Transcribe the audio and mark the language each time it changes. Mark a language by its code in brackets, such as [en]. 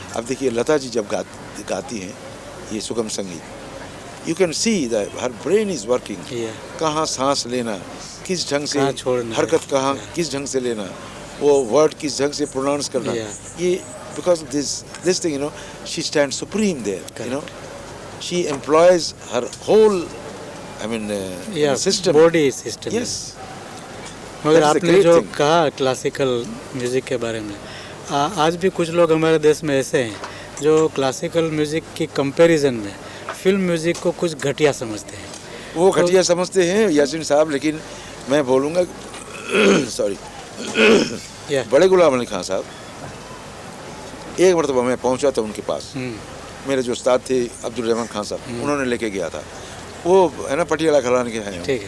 [hi] अब देखिए लता जी जब गाती हैं ये सुगम संगीत, [en] you can see that her brain is working, [hi] कहाँ सांस लेना, किस ढंग से हरकत, कहाँ किस ढंग से लेना, वो वर्ड किस ढंग से प्रोनाउंस करना, ये [en] because of this thing, you know, she stands supreme there. You know, she employs her whole, I mean, system, body system. Yes. [hi] मगर आपने जो कहा क्लासिकल म्यूजिक के बारे में, आज भी कुछ लोग हमारे देश में ऐसे हैं जो क्लासिकल म्यूजिक की कंपैरिजन में फिल्म म्यूजिक को कुछ घटिया समझते हैं। वो घटिया समझते हैं यासीन साहब, लेकिन मैं बोलूँगा सॉरी, बड़े गुलाम अली खान साहब, एक मरतबा मैं पहुंचा था उनके पास, मेरे जो उस्ताद थे अब्दुल रहमान खान साहब, उन्होंने लेके गया था, वो है ना पटियाला घराने के हैं।